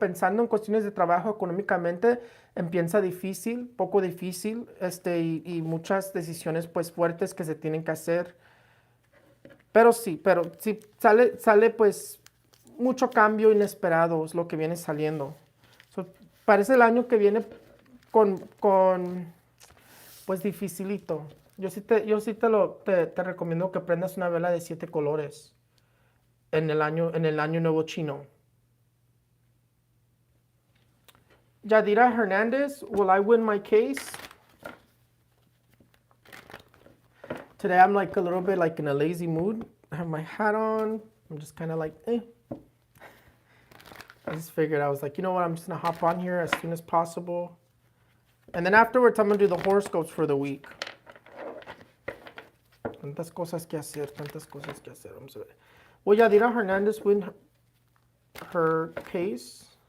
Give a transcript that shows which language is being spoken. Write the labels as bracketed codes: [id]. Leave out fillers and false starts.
[es] Pensando en cuestiones de trabajo económicamente, empieza difícil, poco difícil, y muchas decisiones pues fuertes que se tienen que hacer, pero sí sale pues mucho cambio inesperado es lo que viene saliendo. Parece el año que viene con pues dificilito. Yo sí te recomiendo que prendas una vela de 7 colores en el año nuevo chino. [en] Yadira Hernandez, will I win my case? Today I'm like a little bit like in a lazy mood. I have my hat on. I'm just kind of like, eh. I just figured, I was like, you know what? I'm just going to hop on here as soon as possible. And then afterwards, I'm going to do the horoscopes for the week. [es] Tantas cosas que hacer, tantas cosas que hacer. Vamos a ver. [en] Will Yadira Hernandez win her case?